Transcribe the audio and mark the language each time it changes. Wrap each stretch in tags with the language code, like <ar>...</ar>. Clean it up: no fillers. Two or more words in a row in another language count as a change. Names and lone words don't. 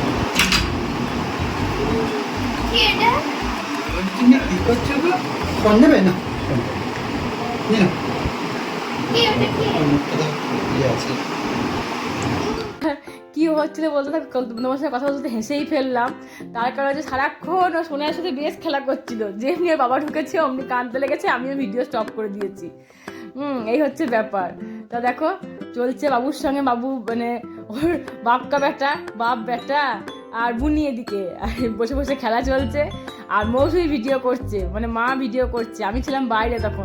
<id>Ini ikut coba. Konnya mana? Ini. Iya sih.</id> <bn>কি হচ্ছিল বলতে তোমার সাথে কথা বলতে হেসেই ফেললাম, তার কারণ হচ্ছে সারাক্ষণ ও সোনার সাথে বেশ খেলা করছিল, যেমনি ওর বাবা ঢুকেছে অমনি কাঁদতে লেগেছে, আমিও</bn> <en>video stop</en> <bn>করে দিয়েছি। এই হচ্ছে ব্যাপার। তা দেখো চলছে বাবুর সঙ্গে, বাবু মানে ওর</bn> <hi>बाप का बेटा,</hi> <bn>বাপ বেটা আর বুনি এদিকে বসে বসে খেলা চলছে, আর মৌসুমি ভিডিও করছে, মানে মা ভিডিও করছে, আমি ছিলাম বাইরে তখন।</bn>